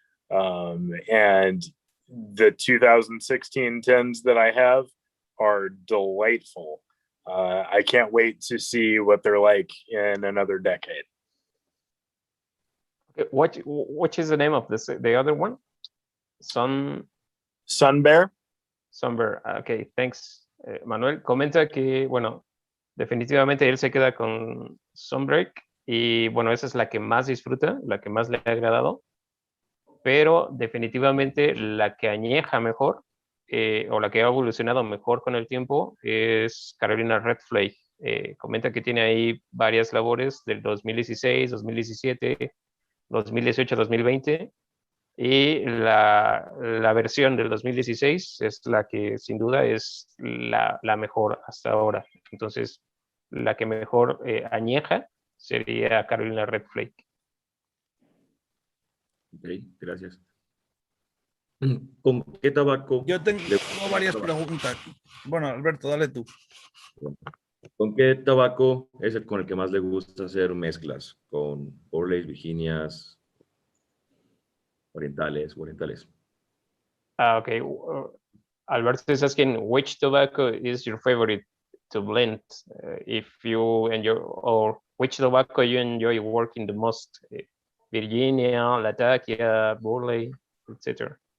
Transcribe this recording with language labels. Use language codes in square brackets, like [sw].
[en] And the 2016 10s that I have are delightful. I can't wait to see what they're like in another decade. What is the name of the other one? Sun Bear. Sun Bear. Okay, thanks. [es] Manuel comenta que, bueno, definitivamente él se queda con Sunbreak y, bueno, esa es la que más disfruta, la que más le ha agradado, pero definitivamente la que añeja mejor o la que ha evolucionado mejor con el tiempo es Carolina Red Flake. Comenta que tiene ahí varias labores del 2016, 2017, 2018, 2020. Y la versión del 2016 es la que sin duda es la mejor hasta ahora. Entonces, la que mejor añeja sería Carolina Red Flake. Ok, gracias. ¿Con qué tabaco? Yo tengo varias preguntas. Bueno, Alberto, dale tú. ¿Con qué tabaco es el con el que más le gusta hacer mezclas? ¿Con Orleys, Virginias, orientales? Okay. [en] Alberto is asking, which tobacco is your favorite to blend? If you enjoy, or which tobacco you enjoy working the most? Virginia, Latakia, Burley, etc.